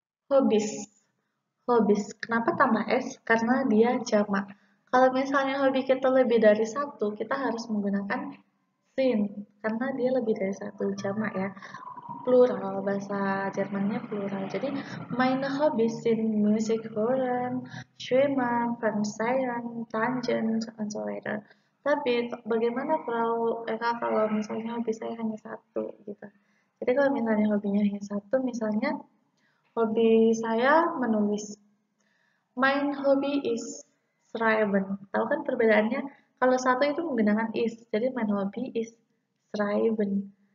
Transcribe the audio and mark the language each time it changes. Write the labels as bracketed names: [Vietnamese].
[Indonesian] Hobbies. Hobbies. Kenapa tambah S? Karena dia jamak. Kalau misalnya hobi kita lebih dari satu, kita harus menggunakan sin. Karena dia lebih dari satu jamak ya. Plural, bahasa Jermannya plural. [German] Jadi meine Hobbys sind Musik hören, Schwimmen, Fernsehen, Tanzen, und so weiter. [Indonesian] Tapi bagaimana kalau Eka kalau misalnya hobi saya hanya satu gitu. Jadi kalau misalnya hobinya hanya satu, misalnya hobi saya menulis. [German] Mein hobby is schreiben. [Indonesian] Tahu kan perbedaannya? Kalau satu itu menggunakan is, jadi [German] mein hobby is schreiben.